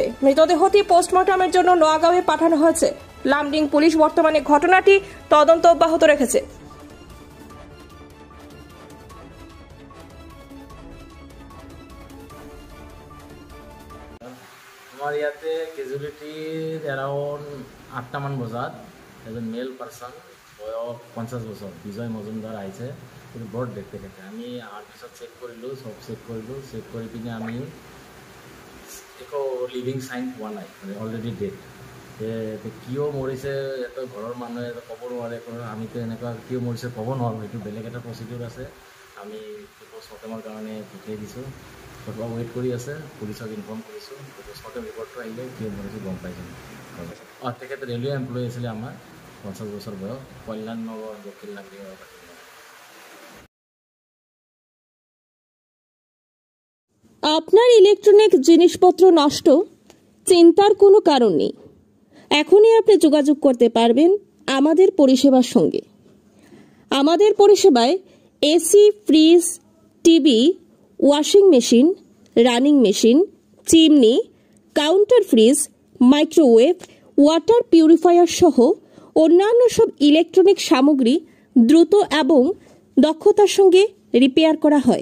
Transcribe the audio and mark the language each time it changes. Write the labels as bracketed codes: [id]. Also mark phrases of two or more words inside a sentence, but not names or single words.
[bn] মৃতদেহটি পোস্টমর্টমের জন্য নোয়াগাঁওয়ে পাঠানো হয়েছে। লামডিং পুলিশ বর্তমানে ঘটনাটি তদন্ত অব্যাহত রেখেছে। [as] আমার ইয়াতে কেজুৱেলিটিৰ এৰাউণ্ড 8টামান বজাত এজন [en] male person [as] বয়স 50 বছৰ বিজয় মজুমদাৰ আহিছে। কিন্তু বৰ ডেট তেখেতে আমি অহাৰ পিছত চেক কৰিলোঁ, চব চেক কৰি পিনে আমি একো [en] living sign [as] পোৱা নাই, মানে [en] already dead. [as] কিয় মৰিছে এটা ঘৰৰ মানুহে ক'ব নোৱাৰে, আমিতো এনেকুৱা কিয় মৰিছে ক'ব নোৱাৰোঁ, সেইটো বেলেগ এটা প্ৰচিডিউৰ আছে। আমি পোষ্টমৰ্টেমৰ কাৰণে পঠিয়াই দিছোঁ, ৱেইট কৰি আছে, পুলিচক ইনফৰ্ম কৰিছোঁ। পোষ্টমৰ্টেম ৰিপৰ্টটো আহিলে কিয় মৰিছে গম পাইছোঁ। তেখেতে [en] railway employee [as] আছিলে আমাৰ, 50 বছৰ বয়স, কল্যাণনগৰ দক্ষিণ লামডিঙৰ। [bn] আপনার ইলেকট্রনিক জিনিসপত্র নষ্ট, চিন্তার কোনো কারণ নেই। এখনই আপনি যোগাযোগ করতে পারবেন আমাদের পরিষেবার সঙ্গে। আমাদের পরিষেবায় এসি, ফ্রিজ, টিভি, [en] washing machine, running machine, [bn] চিমনি, [en] counter fridge, [bn] মাইক্রোওয়েভ, [en] water purifier [bn] সহ অন্যান্য সব ইলেকট্রনিক সামগ্রী দ্রুত এবং দক্ষতার সঙ্গে রিপেয়ার করা হয়।